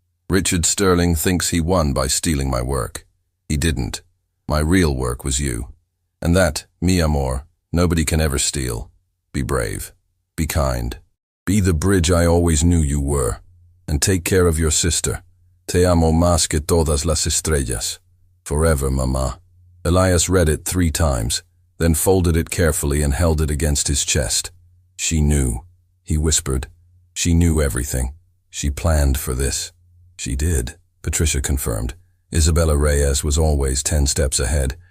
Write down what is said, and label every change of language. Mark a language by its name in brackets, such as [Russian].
[English] Richard Sterling thinks he won by stealing my work. He didn't. My real work was you. And that, [Spanish] mi amor, [English] nobody can ever steal. Be brave. Be kind. Be the bridge I always knew you were. And take care of your sister. [Spanish] Te amo más que todas las estrellas. [English] Forever, Mama. Elias read it 3 times, then folded it carefully and held it against his chest. She knew. He whispered. She knew everything. She planned for this. She did, Patricia confirmed. Isabella Reyes was always 10 steps ahead.